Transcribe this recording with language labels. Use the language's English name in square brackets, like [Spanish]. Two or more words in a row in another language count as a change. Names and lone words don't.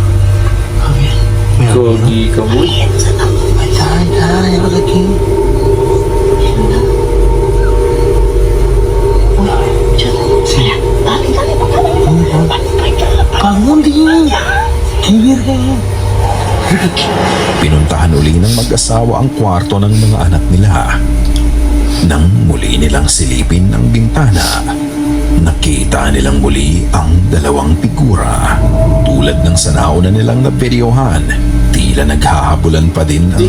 [Spanish] A ver, me da miedo. Gogi, kaboy. Ahí está, ya lo saqué. Sí. Dale, ¿Para dónde? ¿Qué verga? [Filipino] Pinuntahan uli ng mag-asawa ang kwarto ng mga anak nila. Nang muli nilang silipin ang bintana, nakita nilang muli ang dalawang figura. Tulad ng sa nauna nilang nabidyohan, tila naghahabulan pa din ang